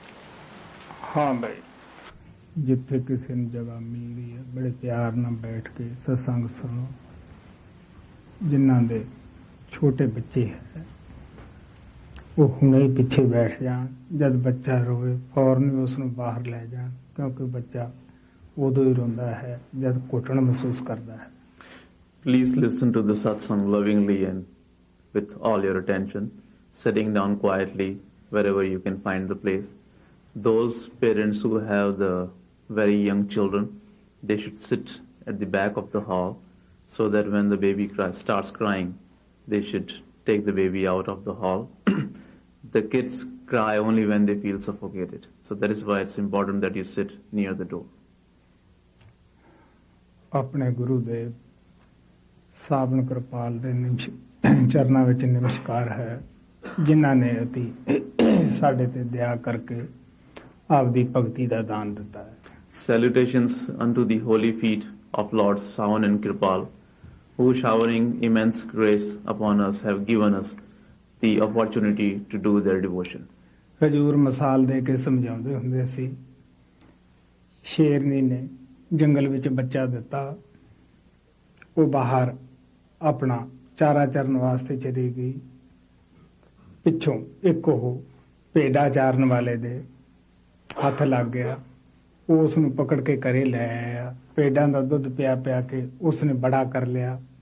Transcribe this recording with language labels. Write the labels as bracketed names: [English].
[Punjabi] जिथे किसी ने जगह मिलती है बड़े प्यार नाल बैठ के सत्संग सुनो। जिन्हां दे छोटे बच्चे है ਉਹ ਹੁਣੇ ਹੀ ਪਿੱਛੇ ਬੈਠ ਜਾਣ, ਜਦ ਬੱਚਾ ਰੋਵੇ ਫੌਰਨ ਹੀ ਉਸ ਨੂੰ ਬਾਹਰ ਲੈ ਜਾਣ, ਕਿਉਂਕਿ ਬੱਚਾ ਉਦੋਂ ਹੀ ਰੋਂਦਾ ਹੈ ਜਦ ਘੁੱਟਣ ਮਹਿਸੂਸ ਕਰਦਾ ਹੈ। [English] Please listen to the satsang lovingly and with all your attention, sitting down quietly wherever you can find the place. Those parents who have the very young children, they should sit at the back of the hall so that when the baby starts crying, they should take the baby out of the hall. The kids cry only when they feel suffocated. So that is why it's important that you sit near the door. [Punjabi] ਆਪਣੇ ਗੁਰੂ ਦੇ ਸਾਬਨ ਕਿਰਪਾਲ ਦੇ ਚਰਨਾਂ ਵਿੱਚ ਨਮਸਕਾਰ ਹੈ, ਜਿਨ੍ਹਾਂ ਨੇ ਅਤੀ ਸਾਡੇ ਤੇ ਦਇਆ ਕਰਕੇ ਆਪਦੀ ਭਗਤੀ ਦਾ ਦਾਨ ਦਿੱਤਾ ਹੈ। [English] Salutations unto the holy feet of Lord Savan and Kripal, who showering immense grace upon us have given us the opportunity to do their devotion. [Punjabi] ਹਜੂਰ ਮਿਸਾਲ ਦੇ ਕੇ ਸਮਝਾਉਂਦੇ ਹੁੰਦੇ ਸੀ, ਸ਼ੇਰਨੀ ਨੇ ਜੰਗਲ ਵਿੱਚ ਬੱਚਾ ਦਿੱਤਾ, ਉਹ ਬਾਹਰ ਆਪਣਾ ਚਾਰਾ ਚਰਨ ਵਾਸਤੇ ਚਲੀ ਗਈ, ਪਿੱਛੋਂ ਇੱਕ ਉਹ ਭੇਡਾਂ ਚਾਰਨ ਵਾਲੇ ਦੇ ਹੱਥ ਲੱਗ ਗਿਆ, ਉਹ ਉਸ ਨੂੰ ਪਕੜ ਕੇ ਘਰੇ ਲੈ ਆਇਆ, ਭੇਡਾਂ ਦਾ ਦੁੱਧ ਪਿਆ ਪਿਆ ਕੇ ਉਸ ਨੇ ਬੜਾ ਕਰ ਲਿਆ।